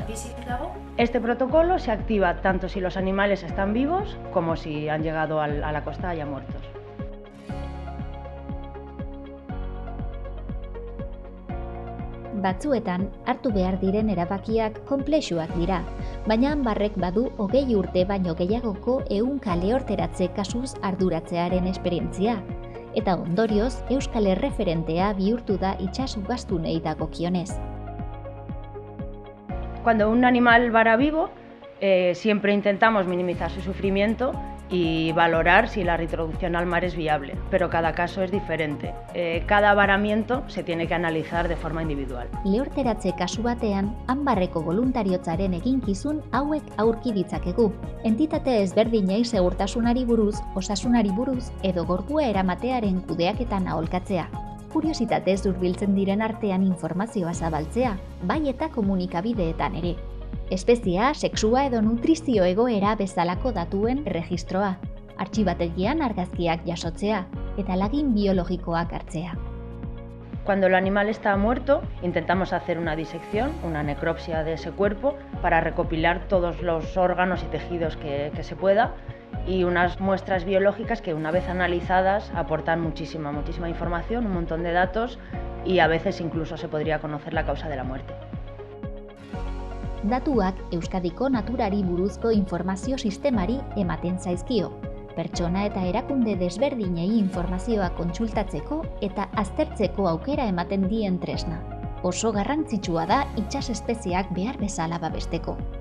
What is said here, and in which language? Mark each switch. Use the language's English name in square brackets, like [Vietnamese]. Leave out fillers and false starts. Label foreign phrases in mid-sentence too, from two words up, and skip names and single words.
[Spanish] Este protocolo se activa tanto si los animales están vivos como si han llegado a la costa ya muertos. [Basque] Batzuetan, hartu behar diren erabakiak konplexuak dira, baina Anbarrek badu 20 urte baino gehiagoko ehunka lehorteratze kasuz arduratzearen esperientzia, eta ondorioz euskal erreferentea bihurtu da itsasugaztunei dagokionez. [Spanish] Cuando un animal vara vivo, siempre intentamos minimizar su sufrimiento y valorar si la reintroducción al mar es viable, pero cada caso es diferente. Cada varamiento se tiene que analizar de forma individual. [Basque] Lehorteratze kasu batean, Anbarreko boluntariotzaren eginkizun hauek aurki ditzakegu. Entitate ezberdinei segurtasunari buruz, osasunari buruz edo gorpua eramatearen kudeaketan aholkatzea. Kuriositatez hurbiltzen diren artean informazioa zabaltzea, bai eta komunikabideetan ere. Espeziea, sexua edo nutrizio egoera bezalako datuen erregistroa, artxibategian argazkiak jasotzea eta lagin biologikoak hartzea. [Spanish] Cuando el animal está muerto, intentamos hacer una disección, una necropsia de ese cuerpo, para recopilar todos los órganos y tejidos que se pueda, y unas muestras biológicas que una vez analizadas aportan muchísima información, un montón de datos, y a veces incluso se podría conocer la causa de la muerte. [Basque] Datuak Euskadiko naturari buruzko informazio sistemari ematen zaizkio, pertsona eta erakunde desberdinei informazioa kontsultatzeko eta aztertzeko aukera ematen dien tresna. Oso garrantzitsua da itsas espezieak behar bezala babesteko.